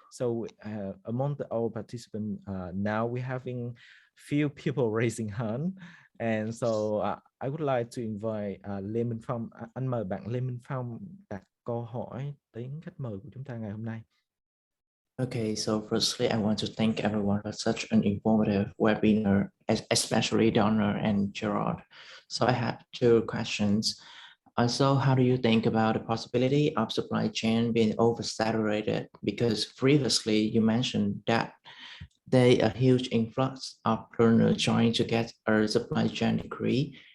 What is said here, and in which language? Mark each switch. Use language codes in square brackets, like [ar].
[en] So among all participants, now we're having few people raising hand, and so I would like to invite Lê Minh Phong. [vi] Anh mời bạn Lê Minh Phong đặt câu hỏi đến khách mời của chúng ta ngày hôm nay. [en] Okay, so firstly, I want to thank everyone for such an informative webinar, especially Donna and Gerard. So I have two questions. So how do you think about the possibility of supply chain being oversaturated? Because previously you mentioned that there are a huge influx of learners trying to get a supply chain degree.